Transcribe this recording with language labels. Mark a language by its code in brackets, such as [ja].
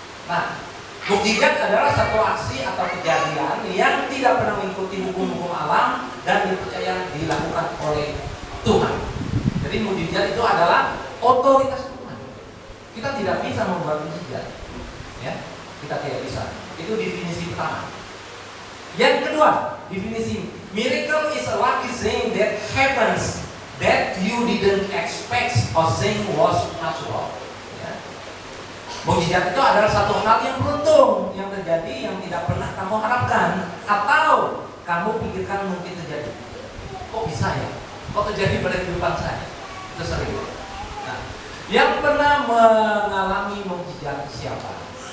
[id] Nah, mukjizat adalah satu aksi atau kejadian yang tidak pernah mengikuti hukum-hukum alam dan dipercaya dilakukan oleh Tuhan. Jadi mukjizat itu adalah otoritas Tuhan. Kita tidak bisa membuat mukjizat, ya, kita tidak bisa. Itu definisi pertama. Yang kedua, definisi [en] miracle is a lucky thing that happens that you didn't expect or think was possible. [id] Ya. Mukjizat itu adalah satu hal yang beruntung yang terjadi yang tidak pernah kamu harapkan atau kamu pikirkan mungkin terjadi. Kok bisa ya? Kok terjadi pada kehidupan saya? Itu sering. Nah, yang pernah mengalami mukjizat siapa?